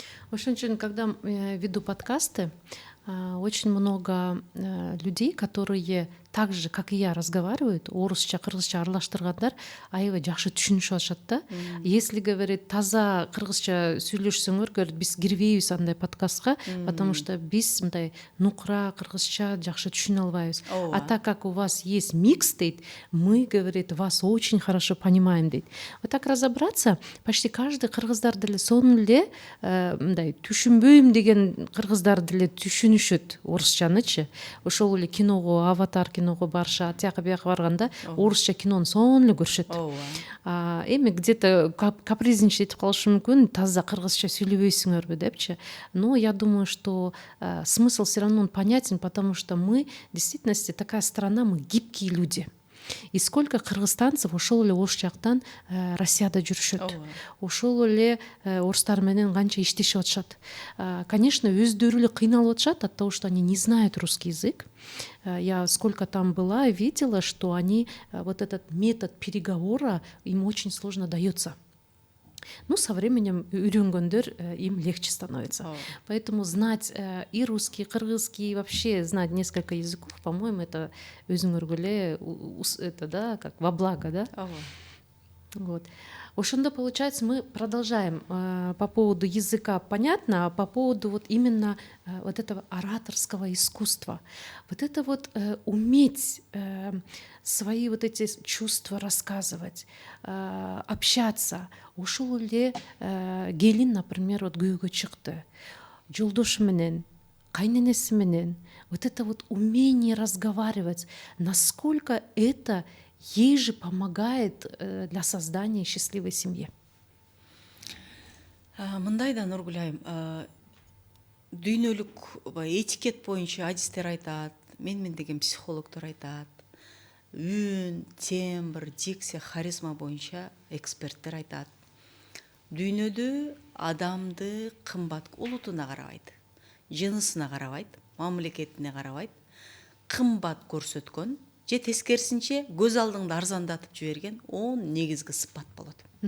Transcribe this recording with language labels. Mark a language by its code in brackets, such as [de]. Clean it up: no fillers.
[ru] Ошон үчүн, когда веду подкасты, очень много людей, которые так же, как и я, разговаривают, [ky] орусча, кыргызча аралаштыргандар аябай жакшы түшүнүшүп атышат да. [ru] Если, говорит, [ky] таза кыргызча сүйлөшсөңөр, говорит, биз кирбейбиз андай подкастка, [ru] потому что [ky] биз мындай нукра кыргызча жакшы түшүнө албайбыз. [ru] А так как у вас есть микс, дейт, мы, говорит, вас очень хорошо понимаем, дейт. Вот так разобраться, почти каждый [ky] кыргыздар деле сонун эле мындай түшүнбөйм деген кыргыздар деле түшүнүшөт орусчанычы. Ошол эле киного, Аватар киного барышат, тияка бияка барганда орусча кинону сонун эле көрүшөт. Эми [ru] где-то капризничать [ky] этип калышы мүмкүн, таза кыргызча сүйлөбөйсүңөрбү депчи. [ru] Но я думаю, что смысл все равно понятен, потому что мы, в действительности, такая страна, мы гибкие люди. И сколько кыргызстанцев [ky] ошол эле ош жактан Россияда жүрүшөт. Ошол эле орустар менен канча иштешип атышат. [ru] Конечно, [ky] өздөрү эле кыйналып атышат [ru] от того, что они не знают русский язык. Я сколько там была, видела, что они, вот этот метод переговора им очень сложно дается. Ну, со временем [ky] үйрөнгөндөр [ru] им легче становится. Поэтому знать и русский, и кыргызский, и вообще знать несколько языков, по-моему, это өзүңөргө эле это, да, как во благо, да? Вот. Ошондо, получается, мы продолжаем по поводу языка, понятно, а по поводу вот именно вот этого ораторского искусства. Вот это вот уметь свои вот эти чувства рассказывать, общаться. [ky] Ошол эле келин, например, вот күйөөгө чыкты. Жолдошу менен, кайненеси менен. [ru] Вот это вот умение разговаривать, насколько это ей же помогает для создания счастливой семьи. [ky] Мындай да, Нургүл айым, дүйнөлүк этикет боюнча адистер айтат, мен деген психологдор айтат, үн, тембр, дикция, харизма боюнча эксперттер айтат. Дүйнөдө адамды кымбат улутуна карабайт, жынысына карабайт, мамлекетине карабайт, кымбат көрсөткөн же тескерисинче көз алдыңды арзандатып жиберген 10 негизги сыпат болот.